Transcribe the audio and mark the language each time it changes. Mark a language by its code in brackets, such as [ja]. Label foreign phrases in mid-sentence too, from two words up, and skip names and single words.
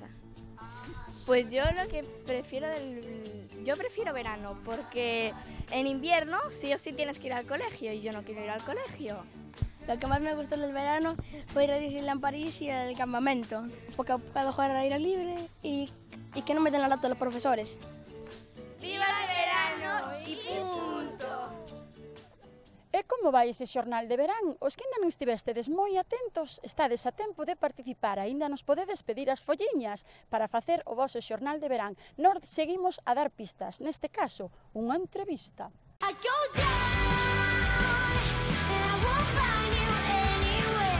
[es] Pues yo lo que prefiero yo prefiero verano, porque en invierno sí o sí tienes que ir al colegio y yo no quiero ir al colegio. Lo que más me gustó del verano fue ir a Disneyland París y al campamento, porque puedo jugar al aire libre y que no me den la lata los profesores. ¡Viva el verano y punto! [gl] E como vai ese xornal de verán? Os que ainda non estivestedes moi atentos, estades a tempo de participar, aínda nos podedes pedir as folliñas para facer o vosso xornal de verán. Nós seguimos a dar pistas, neste caso, unha entrevista. [en] I go down, and I won't find you anywhere.